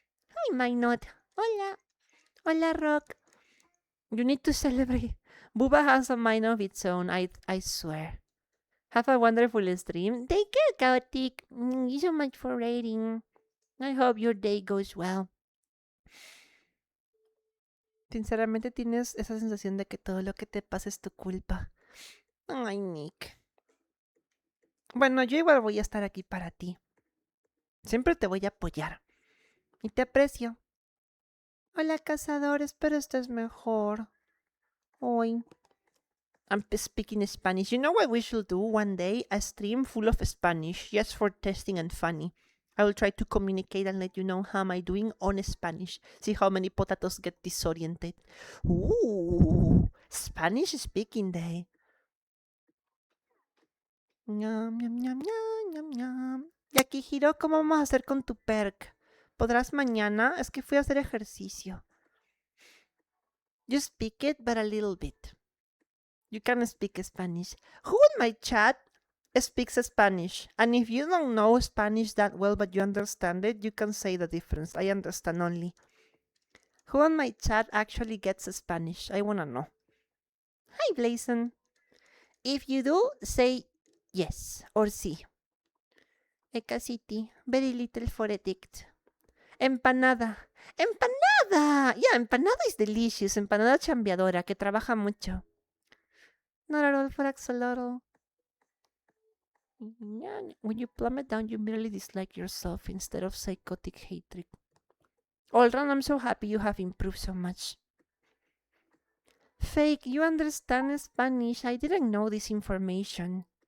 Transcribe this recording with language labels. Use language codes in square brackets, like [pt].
[en] I might not. Hola. Hola, Rock. You need to celebrate. Booba has a mind of its own, I swear. Have a wonderful stream. Take care, Chaotic. Thank you so much for rating. I hope your day goes well. [es] Sinceramente tienes esa sensación de que todo lo que te pasa es tu culpa. Ay, Nick. Bueno, yo igual voy a estar aquí para ti. Siempre te voy a apoyar. Y te aprecio. Hola, cazador. Espero estés mejor. Hoy. [en] I'm speaking Spanish. You know what we should do one day? A stream full of Spanish, just for testing and funny. I will try to communicate and let you know how am I doing on Spanish. See how many potatoes get disoriented. Ooh, Spanish speaking day. Ñam, ñam, ñam, ñam, ñam, ñam. [es] Yakihiro, ¿cómo vamos a hacer con tu perk? ¿Podrás mañana? Es que fui a hacer ejercicio. [en] You speak it, but a little bit. You can speak Spanish. Who in my chat speaks Spanish? And if you don't know Spanish that well but you understand it, you can say the difference. I understand only. Who on my chat actually gets Spanish? I wanna know. Hi, Blazon. If you do, say yes or sí. Eka City. Very little for addict. Empanada. ¡Empanada! Yeah, empanada is delicious. [es] Empanada chambeadora que trabaja mucho. [en] Not at all for axolotl. When you plummet down, you merely dislike yourself instead of psychotic hatred. Olran, I'm so happy you have improved so much. Fake, you understand Spanish. I didn't know this information.